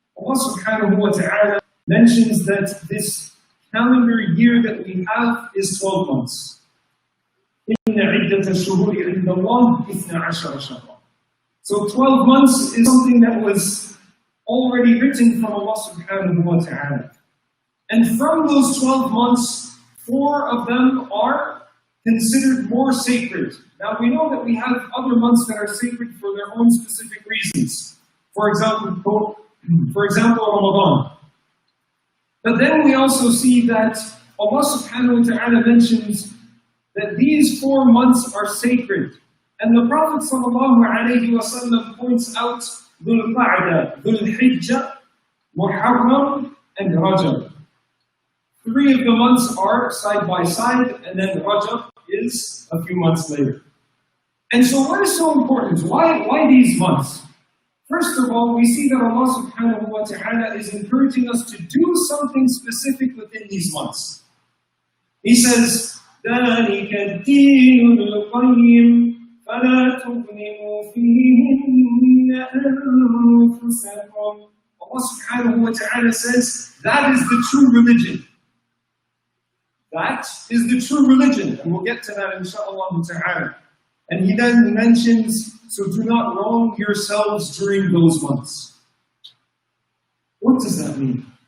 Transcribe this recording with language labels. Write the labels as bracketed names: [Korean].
[English] Allah subhanahu wa ta'ala mentions that this calendar year that we have is 12 months. [Arabic] إن عدة الشهور عند الله 12 شهرا. [English] So 12 months is something that was already written from Allah subhanahu wa ta'ala. And from those 12 months, 4 of them are considered more sacred. Now we know that we have other months that are sacred for their own specific reasons. For example, Ramadan. But then we also see that Allah subhanahu wa ta'ala mentions that these 4 months are sacred. And the Prophet sallallahu alayhi wa sallam points out Dhul Qa'dah, Dhul Hijjah, Muharram, and Rajab. 3 of the months are side by side, and then Rajab is a few months later. And so what is so important? Why these months? First of all, we see that Allah subhanahu wa ta'ala is encouraging us to do something specific within these months. He says, [Arabic] ذَلِكَ الدِّينُ الْقَيِّمُ فَلَا تُظْلِمُوا فِيهِنَّ أَنفُسَكُمْ. [English] Allah subhanahu wa ta'ala says, that is the true religion. That is the true religion. And we'll get to that inshaAllah ta'ala. And he then mentions, so do not wrong yourselves during those months. What does that mean?